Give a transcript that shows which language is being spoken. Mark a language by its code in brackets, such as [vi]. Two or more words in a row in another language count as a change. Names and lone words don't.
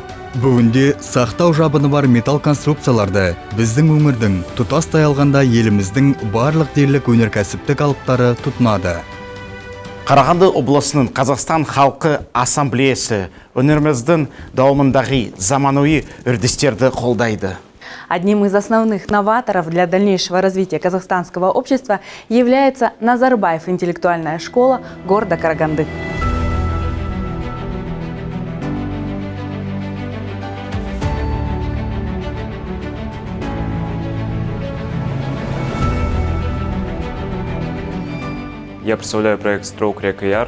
[kk] Бүгінде сақтау жабыны бар металл конструкцияларды біздің өңірдің, тұтастай алғанда еліміздің барлық дерлік өнеркәсіптік алыптары тұтынады. Қарағанды облысының Қазақстан халқы ассамблеясы өнеріміздің дамуындағы заманауи үрдістерді қолдайды. [ru] Одним из основных новаторов для дальнейшего развития казахстанского общества является Назарбаев интеллектуальная школа города Караганды. Я представляю проект «Stroke Rec-AR».